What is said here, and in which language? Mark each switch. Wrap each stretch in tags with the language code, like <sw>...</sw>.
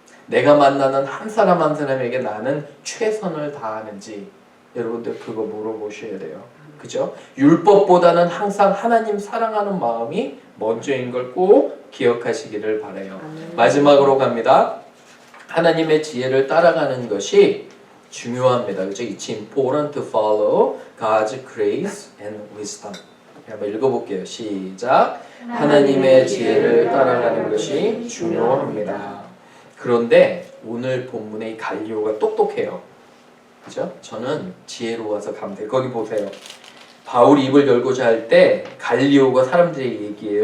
<ko>내가 만나는 한 사람 한 사람에게 나는 최선을 다하는지 여러분들 그거 물어보셔야 돼요. 그죠? 율법보다는 항상 하나님 사랑하는 마음이 먼저인 걸 꼭 기억하시기를 바라요. 마지막으로 갑니다. 하나님의 지혜를 따라가는 것이 중요합니다. 그죠?</ko> <en>It's important to follow God's grace and wisdom.</en> <ko>한번 읽어볼게요. 시작. 하나님의 지혜를 따라가는 것이 중요합니다. 그런데 오늘 본문의 갈리오가 똑똑해요. 그죠? 저는 지혜로워서 감사해요. 거기 보세요. 바울이 입을 열고자 할 때 갈리오가 사람들에게 얘기해요.</ko>